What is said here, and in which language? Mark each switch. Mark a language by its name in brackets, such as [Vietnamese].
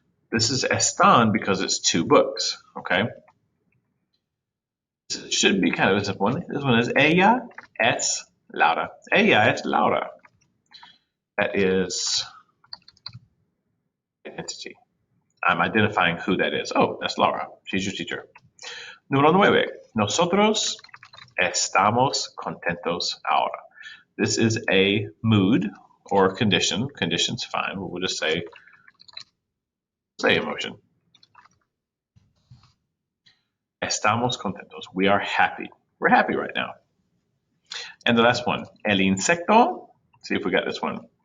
[English] This is están because it's two books, okay? This should be kind of a simple one. This one is [Spanish] ella es Laura. Ella es Laura. [English] That is identity. I'm identifying who that is. Oh, that's Laura. She's your teacher. Número 9. [Spanish] Nosotros estamos contentos ahora. [English] This is a mood or condition. Condition's fine. We'll just say emotion. [Spanish] Estamos contentos. [English] We are happy. We're happy right now. And the last one, el insecto. See if we got this one.